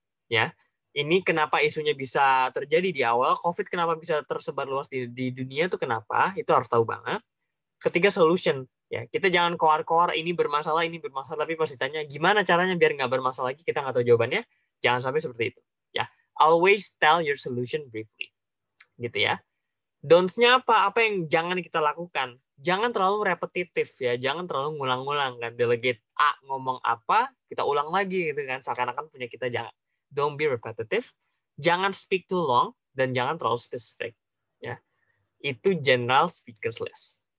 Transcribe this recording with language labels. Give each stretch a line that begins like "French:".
Indonesian: Ya, ini kenapa isunya bisa terjadi di awal, COVID kenapa bisa tersebar luas di dunia itu kenapa, itu harus tahu banget. Ketiga, solution. Ya, kita jangan koar-koar ini bermasalah, tapi pas ditanya gimana caranya biar nggak bermasalah lagi, kita nggak tahu jawabannya, jangan sampai seperti itu.
English: Ya, always tell your solution briefly.
Indonesian: Gitu ya. Don'ts-nya apa? Apa yang jangan kita lakukan? Jangan terlalu repetitif ya, jangan terlalu ngulang-ngulang kan. Delegate A ngomong apa, kita ulang lagi gitu kan, seakan-akan punya kita. Jangan.
English: Don't be repetitive.
Indonesian: Jangan
English: speak too long
Indonesian: dan jangan terlalu specific. Ya, itu general speakers list.